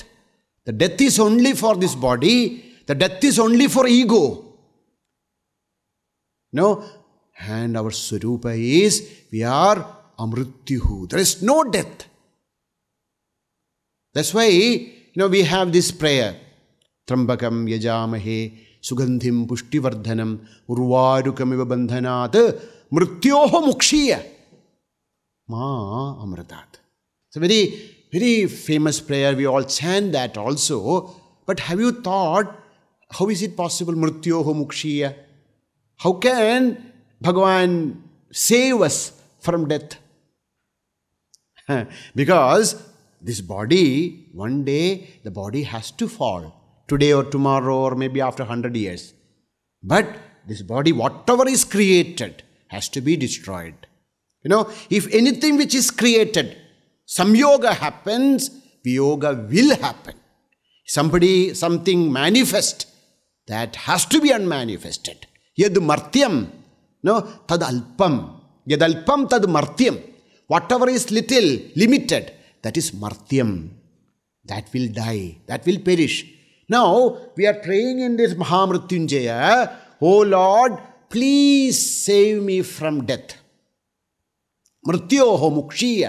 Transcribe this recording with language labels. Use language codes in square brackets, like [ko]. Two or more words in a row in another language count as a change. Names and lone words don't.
[en] The death is only for this body. The death is only for ego. No? And our Swarupa is, we are Amrityuhu. There is no death. That's why, we have this prayer. [sa] त्र्यम्बकं यजामहे सुगन्धिं पुष्टिवर्धनम् उर्वारुकमिव बन्धनात् मृत्योः मुक्षीय मा अमृतात्. [en] It's a very, very famous prayer. We all chant that also. But have you thought, how is it possible, [sa] मृत्योः मुक्षीय? [en] How can Bhagavan save us from death? Because this body, one day, the body has to fall. Today or tomorrow or maybe after 100 years. But this body, whatever is created, has to be destroyed. If anything which is created, samyoga happens, viyoga will happen. Something manifest, that has to be unmanifested. [sa] यद् मर्त्यम्, तद् अल्पम्. यद् अल्पम् तद् मर्त्यम्. [en] Whatever is little, limited, that is martyam. That will die. That will perish. Now, we are praying in this Mahamrityunjaya, oh Lord, please save me from death. [sa] मृत्योः मुक्षीय.